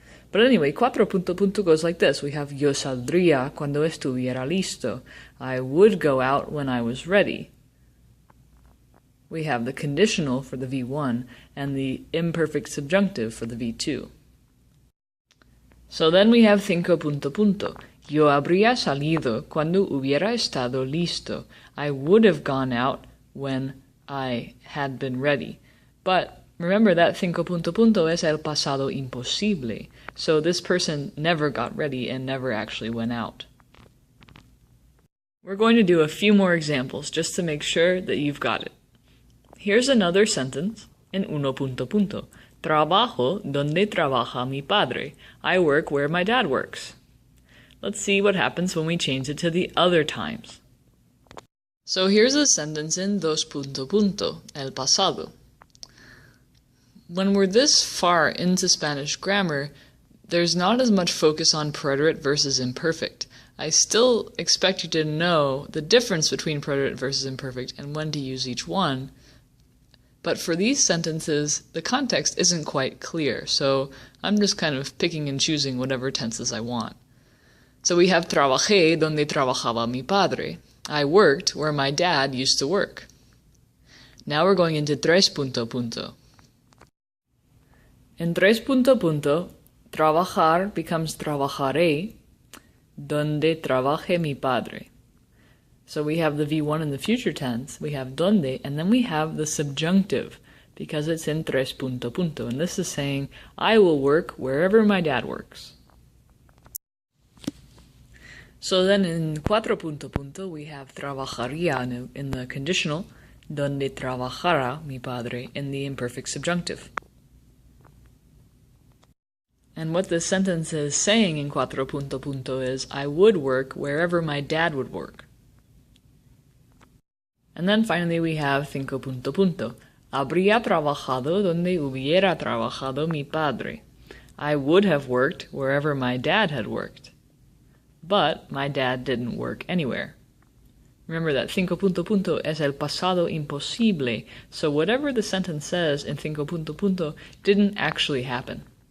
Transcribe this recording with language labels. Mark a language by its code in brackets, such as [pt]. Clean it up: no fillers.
[en] But anyway, [es] cuatro punto punto [en] goes like this. We have [es] yo saldría cuando estuviera listo. [en] I would go out when I was ready. We have the conditional for the V1 and the imperfect subjunctive for the V2. So then we have [es] cinco punto punto. Yo habría salido cuando hubiera estado listo. [en] I would have gone out when I had been ready. But remember that [es] cinco punto punto es el pasado imposible. [en] So this person never got ready and never actually went out. We're going to do a few more examples just to make sure that you've got it. Here's another sentence in [es] uno punto punto. Trabajo donde trabaja mi padre. [en] I work where my dad works. Let's see what happens when we change it to the other times. So here's a sentence in [es] dos punto punto, el pasado. [en] When we're this far into Spanish grammar, there's not as much focus on preterite versus imperfect. I still expect you to know the difference between preterite versus imperfect and when to use each one. But for these sentences, the context isn't quite clear, so I'm just kind of picking and choosing whatever tenses I want. So we have [es] trabajé donde trabajaba mi padre. [en] I worked where my dad used to work. Now we're going into [es] tres punto punto. In tres punto punto, trabajar becomes trabajaré donde trabaje mi padre. [en] So we have the V1 in the future tense, we have donde, and then we have the subjunctive, because it's in [es] tres punto punto, [en] and this is saying, I will work wherever my dad works. So then in [es] cuatro punto punto, [en] we have [es] trabajaría [en] in the conditional, [es] donde trabajara mi padre [en] in the imperfect subjunctive. And what this sentence is saying in [es] cuatro punto punto [en] is, I would work wherever my dad would work. And then finally we have [es] cinco punto punto. Habría trabajado donde hubiera trabajado mi padre. [en] I would have worked wherever my dad had worked. But my dad didn't work anywhere. Remember that [es] cinco punto punto es el pasado imposible, [en] so whatever the sentence says in cinco punto punto didn't actually happen.